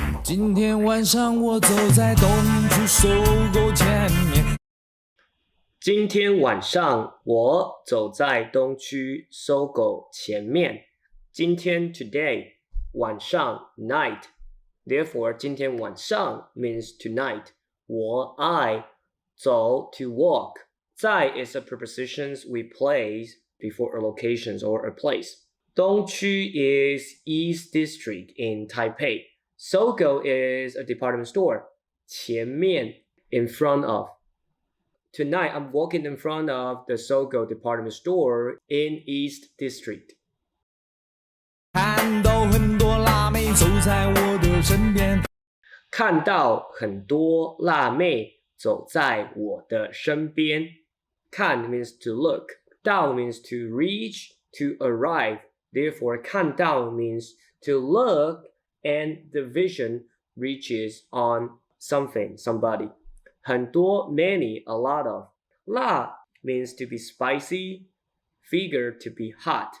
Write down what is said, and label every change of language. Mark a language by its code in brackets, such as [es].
[zh] 今天晚上我走在东区搜狗前面。今天晚上我走在东区搜狗前面。 [en] 今天 today, 晚上 night. Therefore, 今天晚上 means tonight. 我 I 走 to walk. 在 is a preposition we place before a location or a place. 东区 is East District in Taipei. Sogo is a department store. 前面 in front of. Tonight, I'm walking in front of the Sogo department store in East District. [zh] 看到很多辣妹走在我的身边。看到很多辣妹走在我的身边。 [en] 看 means to look. 到 means to reach, to arrive. Therefore, 看到 means to look and the vision reaches on something, somebody. 很多 many, a lot of. 辣 means to be spicy, figure to be hot.